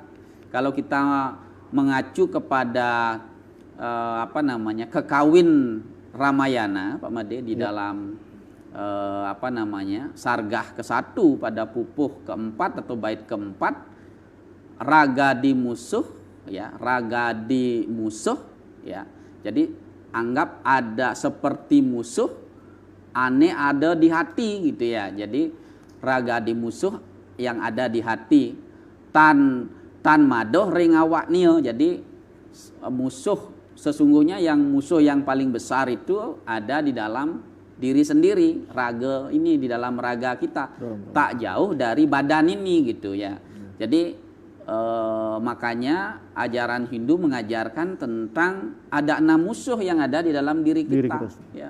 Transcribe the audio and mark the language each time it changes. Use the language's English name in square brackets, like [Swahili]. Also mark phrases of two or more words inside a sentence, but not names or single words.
[Indonesian] Kalau kita mengacu kepada kekawin Ramayana, Pak Made, di dalam sargah ke-1 pada pupuh ke-4 atau bait ke-4, [Kawi] raga di musuh, [Indonesian] ya, [Kawi] raga di musuh, [Indonesian] ya. Jadi anggap ada seperti musuh, ane ada di hati, gitu ya. Jadi [Kawi] raga di musuh [Indonesian] yang ada di hati, [Kawi] tan madoh ring awak nio. [Indonesian] Jadi musuh sesungguhnya musuh yang paling besar itu ada di dalam diri sendiri, raga ini, di dalam raga kita, tak jauh dari badan ini, gitu ya. Jadi makanya ajaran Hindu mengajarkan tentang ada 6 musuh yang ada di dalam diri kita, ya.